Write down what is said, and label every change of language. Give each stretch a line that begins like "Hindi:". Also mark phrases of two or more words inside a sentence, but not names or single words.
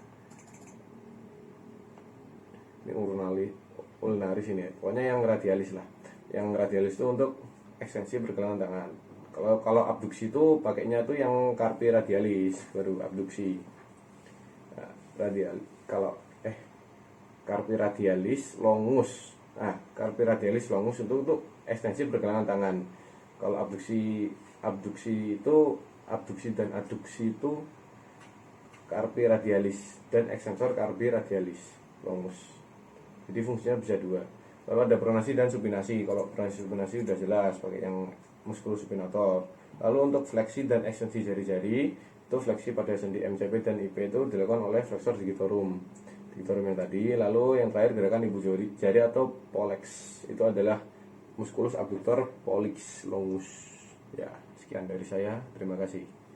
Indonesian: Ini ulnaris ini ya. Pokoknya yang radialis lah. Yang radialis itu untuk ekstensi pergelangan tangan. Kalau abduksi itu pakainya tuh yang
Latin: carpi radialis,
Indonesian: baru abduksi. Nah,
Latin: carpi radialis longus.
Indonesian: Nah,
Latin: carpi radialis longus
Indonesian: itu untuk ekstensi pergelangan tangan. Kalau abduksi itu, abduksi dan aduksi itu
Latin: carpi radialis
Indonesian: dan
Latin: extensor carpi radialis longus.
Indonesian: Jadi fungsinya bisa dua. Lalu ada pronasi dan supinasi. Kalau pronasi supinasi udah jelas pakai yang
Latin: musculus supinator.
Indonesian: Lalu untuk fleksi dan ekstensi jari-jari itu fleksi pada sendi MCP dan IP itu dilakukan oleh
Latin: flexor digitorum
Indonesian: yang tadi. Lalu yang terakhir gerakan ibu jari atau pollex, itu adalah
Latin: musculus abductor pollicis longus.
Indonesian: Ya, sekian dari saya. Terima kasih.